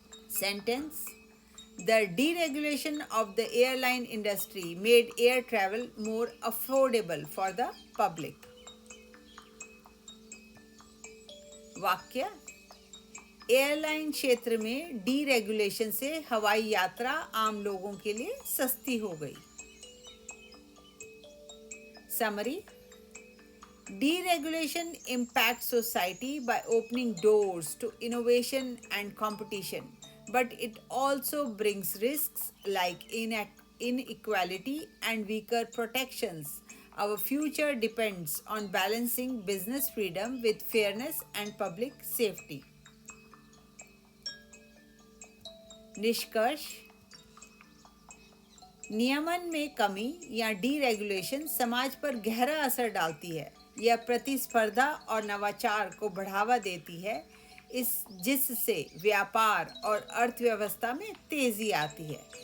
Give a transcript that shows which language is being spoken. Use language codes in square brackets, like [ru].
[en] Sentence, the deregulation of the airline industry made air travel more affordable for the public. [hi] वाक्य, airline क्षेत्र में deregulation से हवाई यात्रा आम लोगों के लिए सस्ती हो गई। [en] Summary, deregulation impacts society by opening doors to innovation and competition, but it also brings risks like inequality and weaker protections. Our future depends on balancing business freedom with fairness and public safety. [hi] निष्कर्ष, नियमन में कमी या deregulation समाज पर गहरा असर डालती है। यह प्रतिस्पर्धा और नवाचार को बढ़ावा देती है, जिससे व्यापार और अर्थव्यवस्था में तेजी आती है।